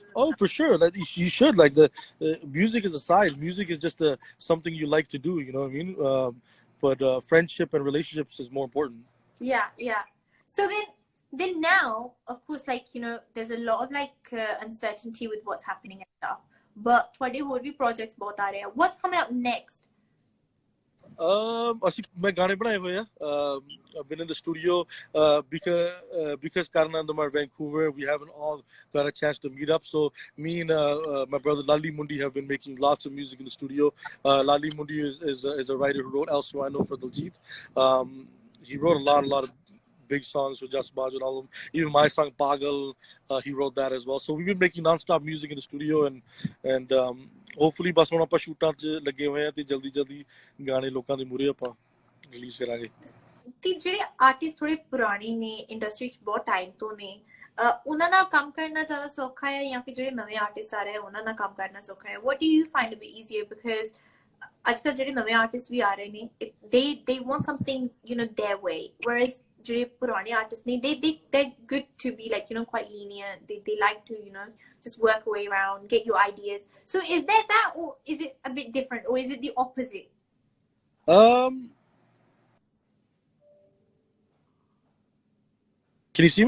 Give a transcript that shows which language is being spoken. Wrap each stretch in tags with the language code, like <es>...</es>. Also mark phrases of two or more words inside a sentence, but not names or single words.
<en>Oh, for sure. Like you should. Like the music is a side. Music is just something you like to do. You know what I mean? But friendship and relationships is more important. Yeah. So then now, of course, like there's a lot of like uncertainty with what's happening and stuff.</en> <pa>But ਤੁਹਾਡੇ ਹੋਰ ਵੀ projects ਬਹੁਤ ਆ ਰਹੇ ਆ.</pa> <en>What's coming up next?</en> <pa>ਅਸੀਂ ਮੈਂ ਗਾਣੇ ਬਣਾਏ ਹੋਏ ਆ.</pa> <en>I've been in the studio because Karan and them are Vancouver. We haven't all got a chance to meet up. So me and my brother Lali Mundi have been making lots of music in the studio. Lali Mundi is a writer who wrote El Suano for Diljit. He wrote a lot of big songs for Just Baj and all of them. Even my song Pagal, he wrote that as well. So we've been making non-stop music in the studio, and hopefully</en> <pa>ਬਸ ਹੁਣ ਆਪਾਂ ਸ਼ੂਟਾਂ 'ਚ ਲੱਗੇ ਹੋਏ ਆ ਤੇ ਜਲਦੀ ਗਾਣੇ ਲੋਕਾਂ ਦੇ ਮੂਹਰੇ ਆਪਾਂ ਰਿਲੀਜ਼ ਕਰਾਂਗੇ. ਤੇ ਜਿਹੜੇ ਆਰਟਿਸਟ ਥੋੜੇ ਪੁਰਾਣੇ ਨੇ ਇੰਡਸਟਰੀ 'ਚ ਬਹੁਤ ਟਾਈਮ ਤੋਂ ਨੇ, ਉਹਨਾਂ ਨਾਲ ਕੰਮ ਕਰਨਾ ਜ਼ਿਆਦਾ ਸੌਖਾ ਹੈ ਜਾਂ ਫਿਰ ਜਿਹੜੇ ਨਵੇਂ ਆਰਟਿਸਟ ਆ ਰਹੇ ਆ ਉਹਨਾਂ ਨਾਲ ਕੰਮ ਕਰਨਾ ਸੌਖਾ ਹੈ?</pa> <en>What do you find a bit easier?</en> <pa>Because ਅੱਜ ਕੱਲ੍ਹ ਜਿਹੜੇ ਨਵੇਂ ਆਰਟਿਸਟ ਵੀ ਆ ਰਹੇ ਨੇ,</pa> <en>they want something their way, whereas</en> <pa>ਜਿਹੜੇ ਪੁਰਾਣੇ artists ਨੇ,</pa> <en>they're good to be like quite lenient. They like to just work a way around, get your ideas. So is there that, or is it a bit different, or is it the opposite? Can you see me?</en>